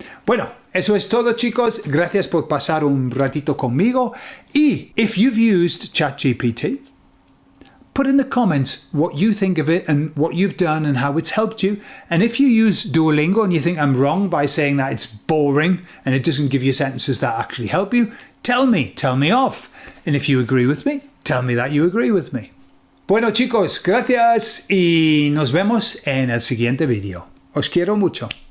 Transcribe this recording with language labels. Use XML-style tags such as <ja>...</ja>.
<es>Bueno, eso es todo, chicos. Gracias por pasar un ratito conmigo. Y</es> <en>if you've used ChatGPT, put in the comments what you think of it and what you've done and how it's helped you. And if you use Duolingo and you think I'm wrong by saying that it's boring and it doesn't give you sentences that actually help you, tell me off. And if you agree with me, tell me that you agree with me.</en> <es>Bueno, chicos, gracias y nos vemos en el siguiente vídeo. Os quiero mucho.</es>